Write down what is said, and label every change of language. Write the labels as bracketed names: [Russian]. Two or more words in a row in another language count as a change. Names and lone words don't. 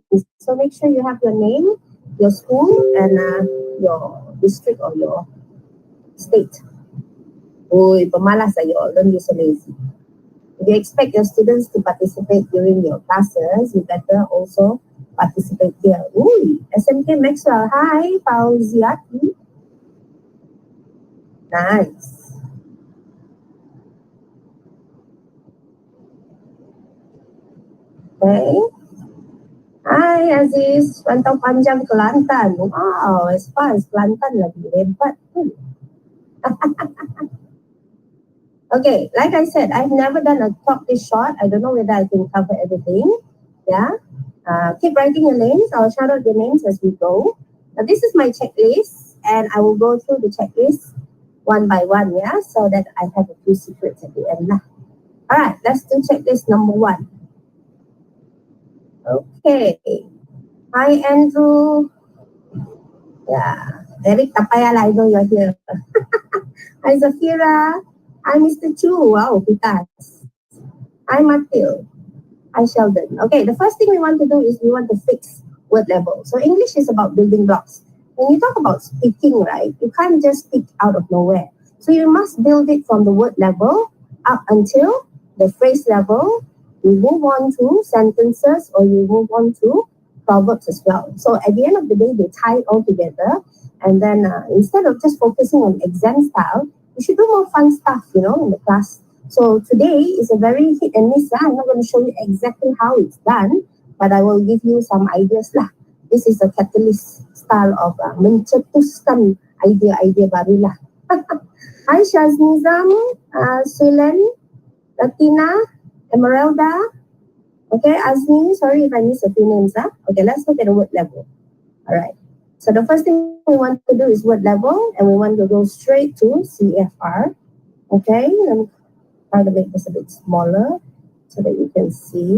[English] So make sure you have your name, your school, and your district or your state. Uy, [Malay] pemalas ayo. [English] Don't be so lazy. If you expect your students to participate during your classes, you better also participate here. Uy, SMK Maxwell. Hi, Fauziati. Nice. Okay. Hi, Aziz. Rantau Panjang, Kelantan. Wow, as far as Kelantan lagi. Hebat. Okay, like I said, I've never done a talk this short. I don't know whether I can cover everything. Yeah. Keep writing your names. I'll shout out your names as we go. Now, this is my checklist, and I will go through the checklist one by one, yeah, so that I have a few secrets at the end. All right, let's do checklist number 1. Okay. Hi, Andrew. Yeah. Eric Tapayala, I know you're here. Hi, Zafira. Hi, Mr. Chu. Wow, Pitas. Hi, Matil. Hi, Sheldon. Okay, the first thing we want to do is we want to fix word level. So English is about building blocks. When you talk about speaking, right, you can't just speak out of nowhere. So you must build it from the word level up until the phrase level. You move on to sentences, or you move on to proverbs as well. So at the end of the day, they tie it all together. And then instead of just focusing on exam style, you should do more fun stuff, in the class. So today is a very hit and miss. I'm not going to show you exactly how it's done, but I will give you some ideas lah. This is a catalyst style of [Malay] mencetuskan idea-idea baru lah. [English] Hi, Shaznizam, Sulen, Latina, Emeralda. Okay, Azmi, sorry if I missed a few names. Okay, let's look at the word level. All right. So the first thing we want to do is word level, and we want to go straight to CFR. Okay, let me try to make this a bit smaller so that you can see.